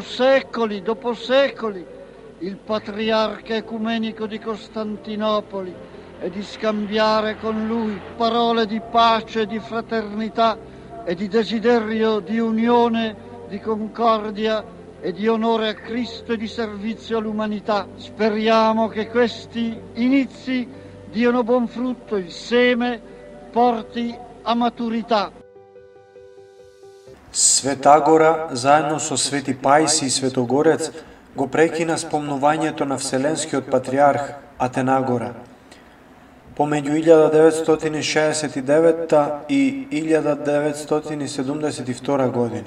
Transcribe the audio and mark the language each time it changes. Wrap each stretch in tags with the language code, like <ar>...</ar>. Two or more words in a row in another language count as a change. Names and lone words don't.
<it>secoli il patriarca ecumenico di Costantinopoli e di scambiare con lui parole di pace, di fraternità e di desiderio di unione, di concordia e di onore a Cristo e di servizio all'umanità. Speriamo che questi inizi diano buon frutto, il seme porti a maturità.</it> <mk>Света Гора, заедно со Свети Паисий и Светогорец, го прекина спомнувањето на Вселенскиот патриарх Атенагора. Помеѓу 1969 и 1972 година.</mk>